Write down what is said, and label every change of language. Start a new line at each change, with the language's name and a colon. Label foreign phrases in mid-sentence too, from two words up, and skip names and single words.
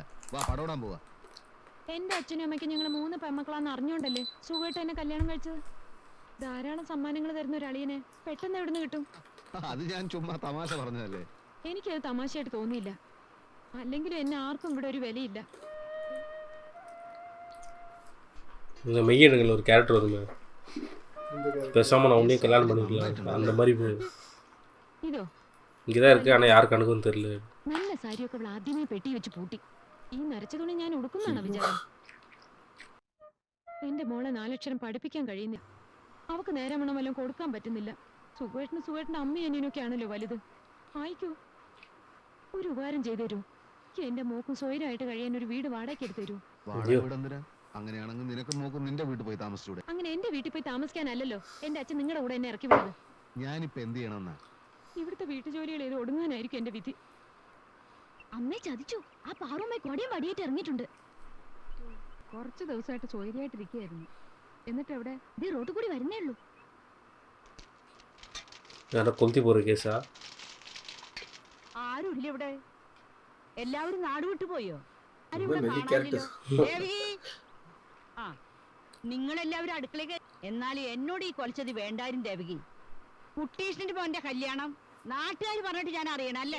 Malayalam: വാ പടോടാൻ പോവാ. എന്റെ അച്ഛനും അമ്മയ്ക്കും ഞങ്ങൾ 3 പെമ്മക്കളാന്ന് അറിഞ്ഞോണ്ടല്ലേ സുഖമായിട്ട് എന്നെ കല്യാണം കഴിച്ചത്. ധാരാളം സമ്മാനങ്ങൾ തരുന്ന ഒരു അളിയനെ പെട്ടെന്ന് എവിടുന്ന് കിട്ടും? അത് ഞാൻ ചുമ്മാ തമാശ പറഞ്ഞതല്ലേ. എനിക്കത് തമാശയായിട്ട് തോന്നിയില്ല. അല്ലെങ്കിലും എന്നെ ആർക്കും ഇവിടെ ഒരു വിലയില്ല.
Tamil: இந்த மெய்யெடுங்கள் ஒரு கேரக்டர் வருமே, பேசாமல் நான் உன்னையும் கல்யாணம் பண்ணிக்கலாம் அந்த மாதிரி
Malayalam: ഇതോ
Tamil: இங்கே தான் இருக்குது. ஆனால் யாருக்கு கணக்கும் தெரியல.
Malayalam: നല്ല സാരിയൊക്കെ അവൾ ആദ്യമേ പെട്ടി വെച്ച് പൂട്ടി. ഈ നരച്ച തുണി ഞാൻ ഉടുക്കുന്നാണോ വിചാരം? എന്റെ മോളെ 4 അക്ഷരം പഠിപ്പിക്കാൻ കഴിയുന്നില്ല. അവക്ക് നേരം വേണം വല്ലതും കൊടുക്കാൻ പറ്റുന്നില്ല. സുഖേട്ടന്റെ അമ്മയും അനിയനൊക്കെ ആണല്ലോ വലുത്. ആയിക്കോ, ഒരു ഉപകാരം ചെയ്തു തരൂ. എന്റെ മോക്കും സ്വൈരമായിട്ട് കഴിയാൻ ഒരു വീട് വാടകയ്ക്ക് എടുത്തു തരൂ. അങ്ങനെയാണെങ്കിൽ നിനക്ക് നോക്കും നിന്റെ വീട്ടിൽ പോയി താമസിച്ചൂടെ? അങ്ങനെ എന്റെ വീട്ടിൽ പോയി താമസിക്കാനല്ലല്ലോ എന്റെ അച്ഛൻ നിങ്ങളുടെ കൂടെ എന്നെ ഇറക്കി വിടുന്നത്. ഞാനിപ്പോ എന്ത് ചെയ്യണമെന്നാ? ഇവിടുത്തെ വീട്ടുജോലികൾ ചെയ്ത് ഒടുങ്ങാനായിരിക്കും എന്റെ വിധി. അമ്മയെ ചതിച്ചു. ആ പാറുമായി കൊടിയും വടിയായിട്ട് ഇറങ്ങിയിട്ടുണ്ട്. കുറച്ച് ദിവസമായിട്ട് ചോദ്യമായിട്ടിരിക്കുകയായിരുന്നു. എന്നിട്ട് എവിടെ? ഇത് റോഡ് കൂടി വരുന്നേ ഉള്ളൂ.
Tamil: யாரை கொளுத்தி போகிற கேஸா?
Malayalam: ആരും ഇല്ല ഇവിടെ. എല്ലാവരും നാട് വിട്ടു പോയോ? ആരും ഇവൻ ഇവിടെ വലിയ കാണാനില്ലല്ലോ. character. ദേവി! ആ, നിങ്ങളെല്ലാവരും അടുക്കളയ്ക്ക്. എന്നാലും എന്നോട് ഈ കൊലച്ചത് വേണ്ടായിരുന്നു ദേവകി. കുട്ടീഷ്ണന്റെ മോന്റെ കല്യാണം നാട്ടുകാർ പറഞ്ഞിട്ട് ഞാൻ അറിയണം അല്ലേ?